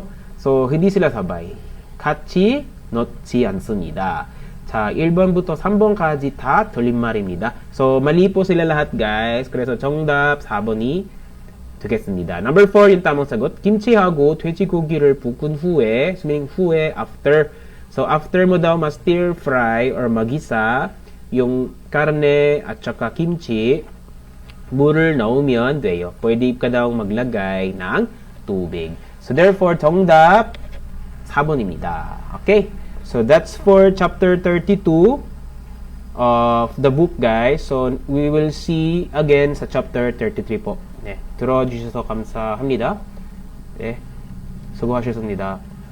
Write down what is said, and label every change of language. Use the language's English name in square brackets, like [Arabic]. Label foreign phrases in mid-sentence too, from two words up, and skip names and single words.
[Filipino] So, hindi sila sabay. [Korean] 같이 넣지 않습니다. 자, 1번부터 3번까지 다 틀린 말입니다. [Filipino] So, mali po sila lahat, guys. [Korean] 그래서 정답 4번이 되겠습니다. [Filipino] Number 4, yung tamang sagot. [Korean] 김치하고 돼지고기를 볶은 후에, meaning 후에, [English] after. [Filipino] So, after mo daw ma-stir fry or magisa yung karne at saka kimchi, [Korean] 물을 넣으면 돼요. [Filipino] Pwede ka daw maglagay ng tubig. [English] So, therefore, [Korean] 정답 4번입니다. [Filipino] Okay? [English] So, that's for chapter 32 of the book, guys. So, we will see again [Filipino] sa chapter 33 po. [Korean] 네, 들어주셔서 감사합니다. 네, 수고하셨습니다.